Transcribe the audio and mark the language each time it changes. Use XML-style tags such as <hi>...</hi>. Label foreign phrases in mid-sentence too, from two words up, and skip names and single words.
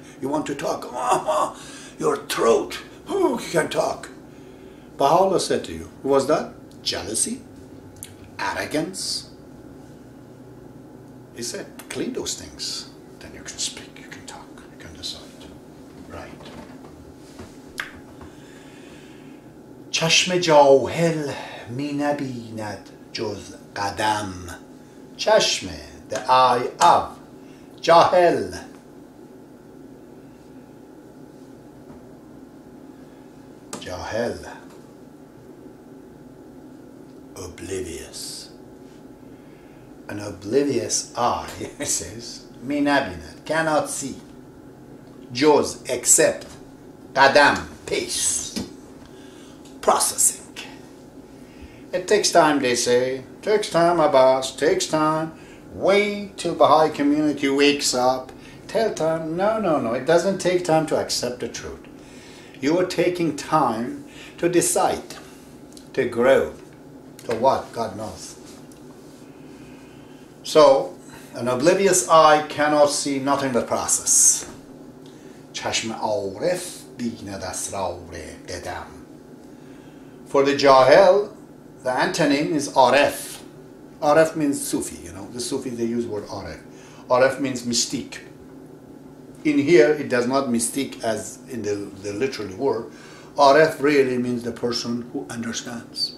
<en>You want to talk. Your throat. Oh, you can talk. Baha'u'llah said to you, who was that? Jealousy, arrogance. He said, clean those things. Then you can speak, you can talk, you can decide. Right.</en> <fa>چشم جاهل می نبیند جز قدم. چشم,</fa> <en>the eye of جاهل.</en> <fa>جاهل,</fa> <en>oblivious. An oblivious eye, it says,</en> <fa>می نبیند,</fa> <en>cannot see.</en> <fa>جز, except, قدم,</fa> <en>pace. Processing. It takes time, they say. Takes time, Abbas. Takes time. Wait till Baha'i community wakes up. Tell time. No. It doesn't take time to accept the truth. You are taking time to decide, to grow. To what? God knows. So, an oblivious eye cannot see nothing but process.</en> <fa>چشم عارف بیند اسرار قدم.</fa> <en>For the Jahil, the antonym is Aref. Aref means Sufi, you know. The Sufi, they use the word Aref. Aref means mystique. In here, it does not mystique as in the literal word. Aref really means the person who understands.</en>